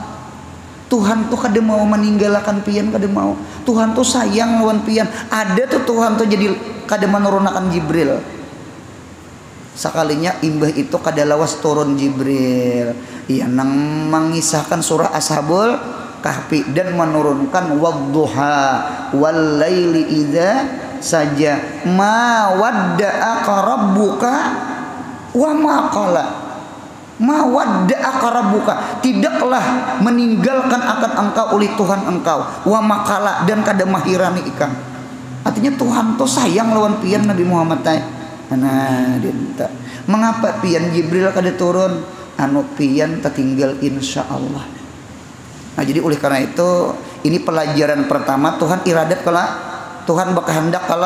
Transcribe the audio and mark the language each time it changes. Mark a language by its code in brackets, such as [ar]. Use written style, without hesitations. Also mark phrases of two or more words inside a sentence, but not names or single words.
[bjn] Tuhan tuh kada mau meninggalkan pian, kada mau. Tuhan tuh sayang lawan pian. Ada tuh Tuhan tuh jadi kada menurunkan Jibril. Sekalinya imbah itu kada lawas turun Jibril. Ia nang mengisahkan surah Ashabul Kahfi dan menurunkan [ar] والضحى والليل إذا سجى ما ودعك ربك وما قلى. ما ودعك ربك, [bjn] tidaklah meninggalkan akan engkau oleh Tuhan engkau, [ar] وما قلى, [bjn] dan kada mahirani ikang. Artinya Tuhan tuh sayang lawan pian Nabi Muhammad teh. Nah dinta. Mengapa pian Jibril kada turun? Anu pian tertinggal insyaallah. Nah jadi oleh karena itu ini pelajaran pertama Tuhan iradat kala Tuhan berkehendak kala.